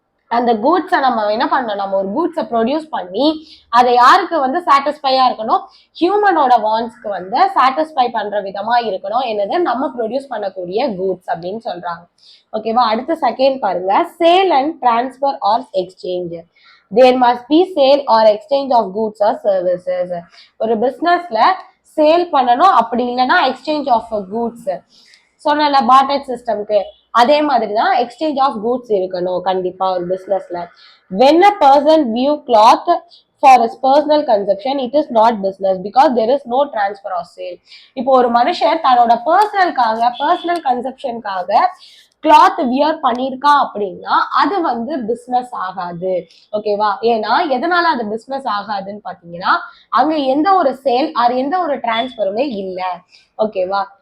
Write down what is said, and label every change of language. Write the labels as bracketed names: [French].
[Tamil] அந்த கூட்ஸை நம்ம என்ன பண்ணணும், நம்ம ஒரு கூட்ஸை ப்ரொடியூஸ் பண்ணி அதை யாருக்கு வந்து சாட்டிஸ்ஃபையா இருக்கணும், ஹியூமனோட வாண்ட்ஸ்க்கு வந்து சாட்டிஸ்ஃபை பண்ற விதமா இருக்கணும். என்னது, நம்ம ப்ரொடியூஸ் பண்ணக்கூடிய கூட்ஸ் அப்படின்னு சொல்றாங்க. ஓகேவா? அடுத்த செகண்ட் பாருங்க, [English] Sale and transfer or exchange. There must be sale or exchange of goods or services. [Tamil] ஒரு பிசினஸ்ல சேல் பண்ணணும், அப்படி இல்லைன்னா [English] Exchange of goods. [Tamil] சொன்ன பார்ட்டர் சிஸ்டம்க்கு அதே மாதிரி தான் எக்ஸ்சேஞ்ச் ஆஃப் கூட்ஸ் இருக்கணும் கண்டிப்பா ஒரு பிசினஸ்ல. [English] when a person view cloth for his personal consumption, it is not business because there is no transfer or sale. [Tamil] இப்போ ஒரு மனுஷன் தன்னோட பர்சனல் கன்சப்ஷனுக்காக கிளாத் வியர் பண்ணிருக்கா அப்படின்னா அது வந்து பிசினஸ் ஆகாது. ஓகேவா? ஏன்னா எதனால அது பிசினஸ் ஆகாதுன்னு பாத்தீங்கன்னா அங்க எந்த ஒரு சேல் ஆர் எந்த ஒரு டிரான்ஸ்பருமே இல்லை. ஓகேவா?